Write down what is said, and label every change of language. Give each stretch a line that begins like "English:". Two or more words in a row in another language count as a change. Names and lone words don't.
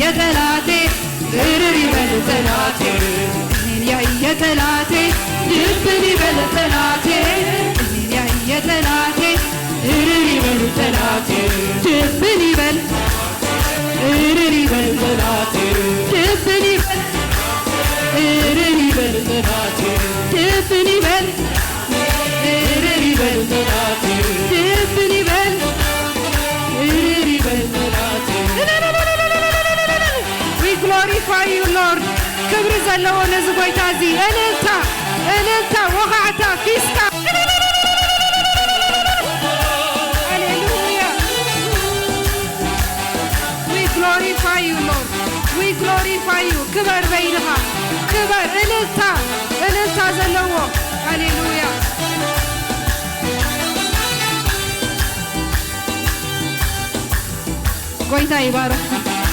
Amharic: ጠላቴ እርር ይበል ጠላቴ እኔን ያየ ጠላቴ ድብን ይበል ጠላቴ እኔን ያየ ጠላቴ እርር ይበል ጠላቴ ድብን ይበል እርር ይበል ጠላቴ ድብን ይበል እርር ይበል ጠላቴ ድብን ይበል እርር ይበል ጠላቴ ድብን ይበል እርር ይበል ጠላቴ
English: We glorify you Lord
Tigrinya: ክብር ዘለዎ ነዚ ጎይታ እዚ እልልታ ወኻዕታ ፊስታ
English: Hallelujah We glorify you Lord We glorify you
Tigrinya: ክብር በይልኻ ክብር እልልታ ዘለዎ
English: Hallelujah
Tigrinya: ጎይታ ይባረክ